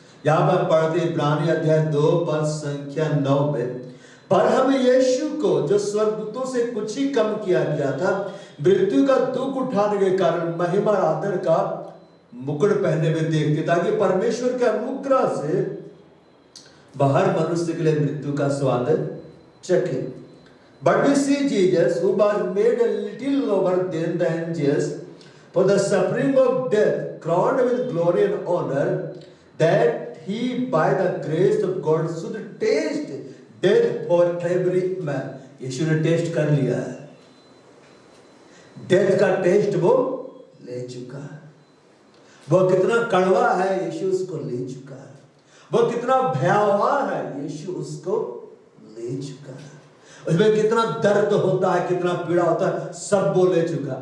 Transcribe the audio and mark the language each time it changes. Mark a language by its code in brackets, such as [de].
[hi] यहां पर पढ़ते इब्रानी अध्याय 2 पद संख्या 9 में, पर हम यीशु को जो स्वर्गदूतों से कुछ ही कम किया गया था, मृत्यु का दुख उठाने के कारण महिमा और आदर का मुकुट पहने हुए देखते, ताकि परमेश्वर के अनुग्रह से बाहर मनुष्य के लिए मृत्यु का स्वाद चखे। [en] But we see Jesus, who was made a little lower than the angels, for the suffering of death, crowned with glory and honor, that he by the grace of God should taste death for every man. [hi] यीशु ने test कर लिया है, death का test वो ले चुका है। वो कितना कड़वा है, यीशु उसको ले चुका है। वो कितना भयावह है, यीशु उसको ले चुका है। उसमें कितना दर्द होता है, कितना पीड़ा होता है, सब वो ले चुका है।